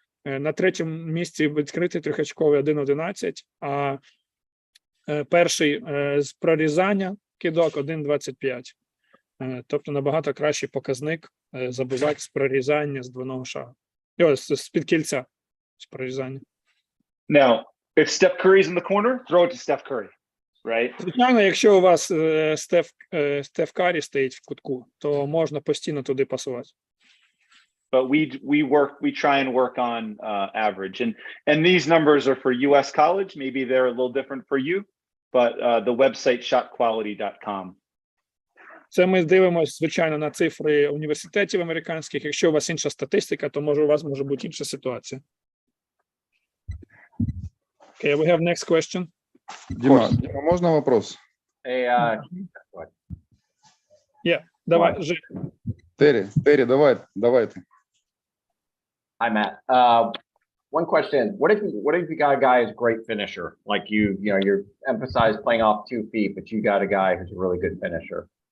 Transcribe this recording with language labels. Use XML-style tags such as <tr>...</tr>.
<uk>На третьому місці відкритий трьохочковий 1.11, а перший з прорізання кидок 1.25. Тобто набагато кращий показник забивати з прорізання з двойного шагу. З-під кільця, з прорізання.</uk> <en>Now, if Steph Curry's in the corner, throw it to Steph Curry, right?</en> <uk>Звичайно, якщо у вас Стеф Карі стоїть в кутку, то можна постійно туди пасувати.</uk> <en>But we try and work on average, and these numbers are for U.S. college. Maybe they're a little different for you, but the website shotquality.com.</en> <uk>Це ми дивимося, звичайно, на цифри університетів американських. Якщо у вас інша статистика, то може у вас може бути інша ситуація.</uk> <en>Okay, we have next question.</en> <ru>Дима, можно вопрос? Давай, Терри, давай ты.</ru> <en>Hi, Matt. One question: What if you got a guy who's a great finisher? Like you emphasize playing off 2 feet, but you got a guy who's a really good finisher.</en>